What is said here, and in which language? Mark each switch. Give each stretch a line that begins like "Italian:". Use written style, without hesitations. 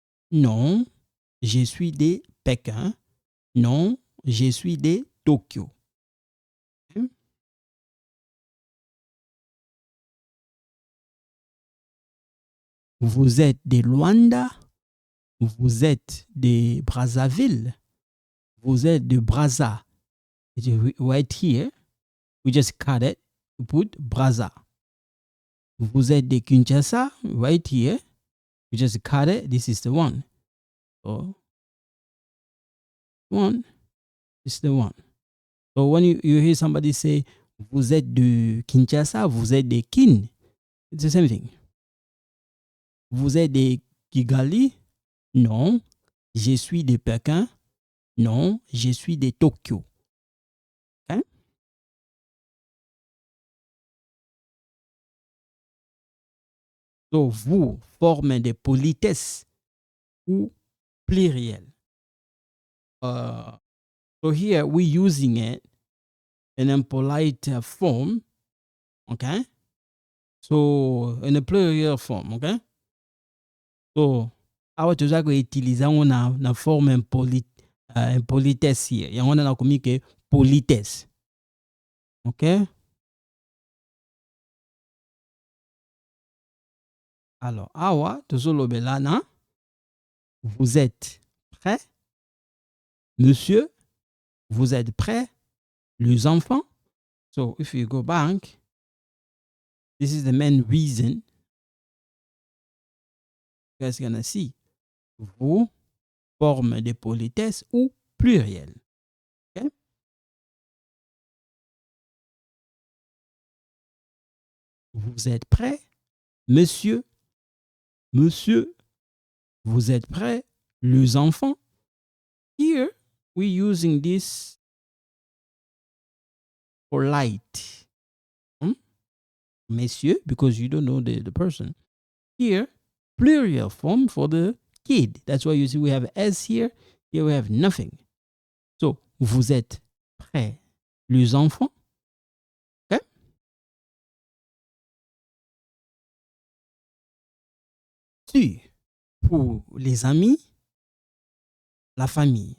French: Non, je suis de Pékin. Non, je suis de Tokyo. Vous êtes de Luanda, vous êtes de Brazzaville, vous êtes de Brazza.
English: Right here, we just cut it to put Brazza.
French: Vous êtes de Kinshasa,
English: right here, we just cut it. This is the one. So, one is the one. So when you hear somebody say,
French: vous êtes de Kinshasa, vous êtes de Kin,
English: it's the same thing.
French: Vous êtes de Kigali? Non, je suis de Pékin. Non, je suis de Tokyo. Okay? So, vous formez des politesses ou pluriels.
English: So here we're using it in a polite form. Okay? So, in a plural form. Okay?
Lingala: So, awa tozalaka
French: utiliser
Lingala: yango na
French: forme impolitesse
English: here.
Lingala: Yango wana nakomi ke politesse. Ok?
French: Alors,
Lingala: awa tozolobela na
French: vous êtes prêts? Monsieur, vous êtes prêts? Les enfants?
English: So, if you go back, this is the main reason you guys gonna see.
French: Vous, forme de politesse ou pluriel. Okay? Vous êtes prêts? Monsieur, monsieur, vous êtes prêts? Les enfants?
English: Here, we're using this polite. Messieurs, because you don't know the person. Here, plural form for the kid. That's why you see we have S here. Here we have nothing.
French: So, vous êtes prêts, les enfants? Okay? Tu, pour les amis, la famille.